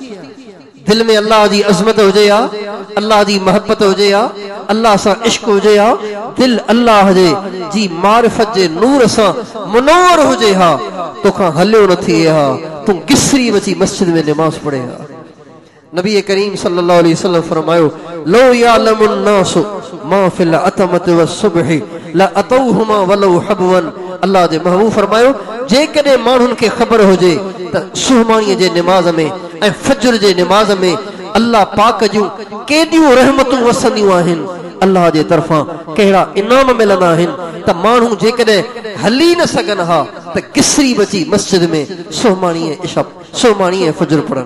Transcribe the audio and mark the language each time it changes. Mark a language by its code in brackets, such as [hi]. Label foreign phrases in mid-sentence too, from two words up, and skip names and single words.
[sd] दिल में अल्लाह जी अज़मत हुजे हा, अल्लाह जी मोहब्बत हुजे हा, अल्लाह सां इश्क हुजे हा, दिल अल्लाह जी मारिफत जे नूर सां मुनव्वर हुजे हा, तोखां हलियो न थिए हा, तूं किसरी अची मस्जिद में नमाज़ पढ़े हा। नबी करीम [ar] صلى الله عليه وسلم [sd] फरमायो [ar] لو يعلمون الناس ما في العتمة و الصبح لأتوهما ولو حبوا. [sd] अल्लाह जे महबूब फरमायो जे कदे माण्हुनि खे ख़बर हुजे त सुहमाणीअ जे निमाज़ में ऐं फजर जे निमाज़ में अल्लाह पाक जूं केॾियूं रहमतूं वसंदियूं आहिनि, अल्लाह जे तरफ़ां कहिड़ा इनाम मिलंदा आहिनि त माण्हू जेकॾहिं हली न सघनि हा त किसरी बची मस्जिद में सोमाणीअ फजर पढ़नि।